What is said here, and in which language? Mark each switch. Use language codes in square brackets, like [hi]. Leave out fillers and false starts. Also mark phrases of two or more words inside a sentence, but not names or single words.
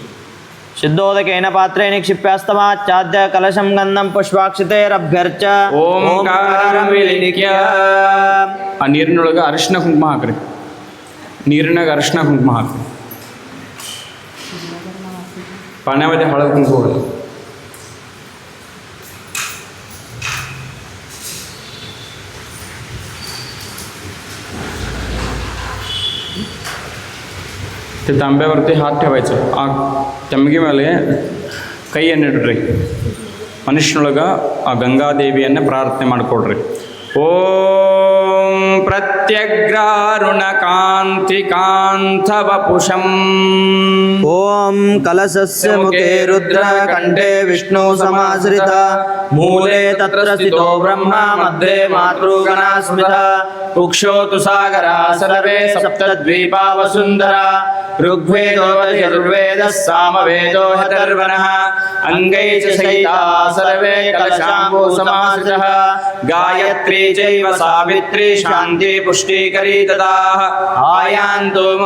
[sa] ಶುದ್ಧೋದಕೇನ ಪಾತ್ರೇಣ ಕ್ಷಿಪ್ಯಾಸ್ತಮಾಚ್ಛಾದ್ಯ ಕಲಶಂ ಗಂಧಂ ಪುಷ್ಪಾಕ್ಷತೆರಭ್ಯರ್ಚ ಓಂಕಾರಂ ವಿಲಿಖ್ಯ [kn] ಆ ನೀರಿನೊಳಗೆ ಅರಿಶಿನ ಕುಂಕುಮ ಹಾಕ್ರಿ ನೀರಿನಾಗ ಅರಿಶಿನ ಕುಂಕುಮ ಹಾಕ್ರಿ ಪಾಣ್ಯಾವಧಿ ಹಳದ ಕುಂಕುಮ ಹೋಗಲ್ಲ [mr] ते तांब्यावरती हात ठेवायचं आ [kn] तमगी ಮೇಲೆ ಕೈಯನ್ನಿಡ್ರಿ ಮನುಷ್ಯನೊಳಗೆ ಆ ಗಂಗಾದೇವಿಯನ್ನು ಪ್ರಾರ್ಥನೆ ಮಾಡಿಕೊಡ್ರಿ [sa] ಓಂ ಪ್ರತ್ಯಗ್ರಾರುಣ ಕಾಂತಿ ಕಾಂತವಪುಷಂ ಓಂ ಕಲಶಸ್ಯ ಮುಖೇ ರುದ್ರ ಕಂಠೆ ವಿಷ್ಣು ಸಮಾಶ್ರಿತ ಮೂಲೆ ತತ್ರ ಸ್ಥಿತೋ ಬ್ರಹ್ಮ ಮಧ್ಯೆ ಮಾತೃಗಣಾ ಸ್ಮೃತ ಕುಕ್ಷೋತು ಸಾಗರ ಸರ್ವೇ ಸಪ್ತದ್ವೀಪಾ ವಸುಂಧರ ಋಗ್ವೇದೋ ಯಜುರ್ವೇದಃ ಸಾಮವೇದೋ ಅಥರ್ವಣಃ ಅಂಗೈ ಚ ಸಹಿತಾ ಸರ್ವೇ ಕಲಶಾಂಬೋ ಸಮಾಶ್ರಿತಃ ಗಾಯತ್ರಿ ಚೈವ ಸಾವಿತ್ರಿ ಶಾಂತಿ ಪುಷ್ಟೀಕರಿ ತದಾಃ ಆಯಾಂತೋ ಮಮ